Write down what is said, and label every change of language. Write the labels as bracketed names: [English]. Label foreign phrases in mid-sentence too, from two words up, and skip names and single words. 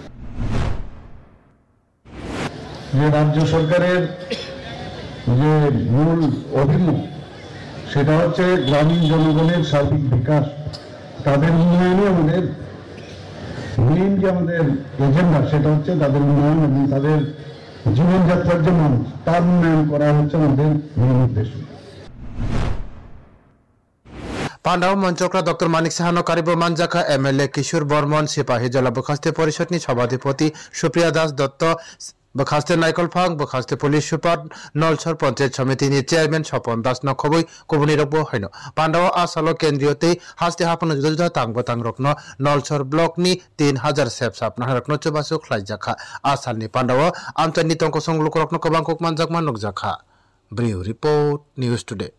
[Bangla] যে রাজ্য সরকারের যে মূল অভিমুখ সেটা হচ্ছে গ্রামীণ জনগণের সার্বিক বিকাশ তাদের উন্নয়নে আমাদের মেইন যে আমাদের এজেন্ডা সেটা হচ্ছে তাদের উন্নয়ন এবং তাদের জীবনযাত্রার যে মান তার উন্নয়ন করা হচ্ছে আমাদের মূল উদ্দেশ্য [Turkic languages] Pandau Monchokra Dr. Manik Saha no Karibo Manjaka MLA Kishore Bormon Sipahi Jala Bokhaste Porishad ni Sabhadipati Supriya Das Dotto Bokhaste Naikol Phang Bokhaste [English] Police Super [Turkic languages] Nolsor Panchayat Samiti ni Chairman Sopon Das no Khoboi Kobuni Rokbo Haino Pandau Asalo Kendriyote Haste Hapano Juda Tangbo Tangrokno Nolsor Block ni 3000 Sepsap Naharakno Chobasu Khlaijakha Asal ni Pandau Amchani Tongko Song Lukorokno Kobangkok Manjakman Nokjakha [English] Brief Report News Today